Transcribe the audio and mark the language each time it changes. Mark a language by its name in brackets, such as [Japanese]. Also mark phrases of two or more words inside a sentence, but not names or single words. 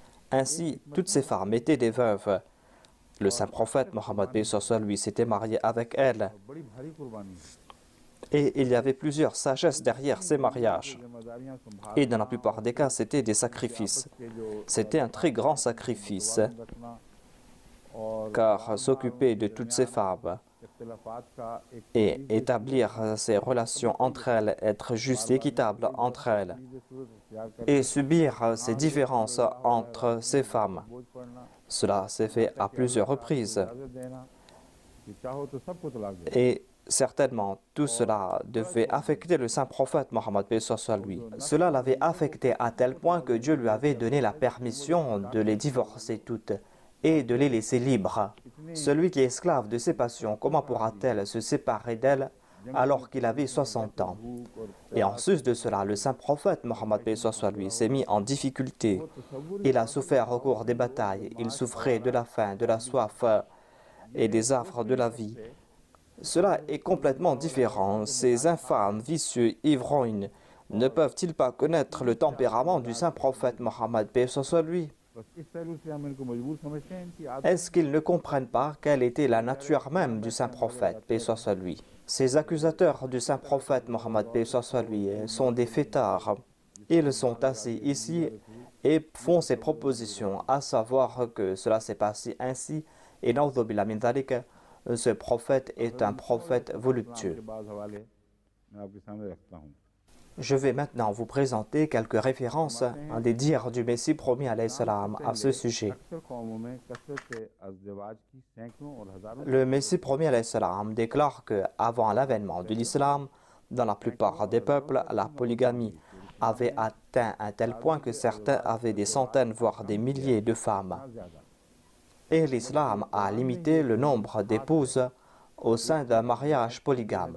[French] Ainsi, toutes ces femmes étaient des veuves. Le saint prophète Mohammed lui s'était marié avec elles. [Urdu] بڑی بھاری قربانی ہے. [French] Et il y avait plusieurs sagesses derrière ces mariages. [Urdu] ذمہ داریاں سنبھال [French] Et dans la plupart des cas, c'était des sacrifices. [Urdu] کے جو [French] C'était un très grand sacrifice, [Urdu] رکھنا اور [French] car s'occuper de toutes ces femmes [Urdu] اختلافات کا ایک [French] et établir ces relations entre elles, être juste et équitable entre elles, [Urdu] صورت اختیار کر [French] et subir ces différences entre ces femmes. [Urdu] بوجھ پڑنا, [French] Cela s'est fait à plusieurs reprises. [Urdu] اجازت دینا کہ چاہو تو سب کو طلاق دے. [French] Et certainement, tout cela devait affecter le saint prophète Mohammed paix soit lui. Cela l'avait affecté à tel point que Dieu lui avait donné la permission de les divorcer toutes et de les laisser libres. Celui qui est esclave de ses passions, comment pourra-t-elle se séparer d'elle alors qu'il avait 60 ans? Et en sus de cela, le saint prophète Mohammed paix soit lui s'est mis en difficulté. Il a souffert au cours des batailles, il souffrait de la faim, de la soif et des affres de la vie. Cela est complètement différent. Ces infâmes, vicieux, ivrognes, ne peuvent-ils pas connaître le tempérament du saint prophète Mohammed paix soit lui? [Urdu] بس اس پہلو سے ہم ان کو مجبور سمجھتے ہیں کہ عادت [French] Est-ce qu'ils ne comprennent pas quelle était la nature même du saint prophète paix soit lui? Ces accusateurs du saint prophète Mohammed paix soit lui sont des fêtards. Ils sont assis ici et font ces propositions, à savoir que cela s'est passé ainsi, et [Arabic] نعوذ بالله من ذلك, [French] ce prophète est un prophète voluptueux. [Urdu] کے بعد حوالے میں آپ کے سامنے رکھتا ہوں. [French] Je vais maintenant vous présenter quelques références des dires du Messie promis [Arabic] عليه السلام [French] à ce sujet. [Urdu] اکثر قوموں میں کثرت سے ازدواج کی سینکڑوں اور ہزاروں [French] Le Messie promis [Arabic] عليه السلام [French] déclare que, avant l'avènement de l'islam, dans la plupart des peuples, la polygamie avait atteint un tel point que certains avaient des centaines, voire des milliers de femmes. Et l'islam a limité le nombre d'épouses au sein d'un mariage polygame.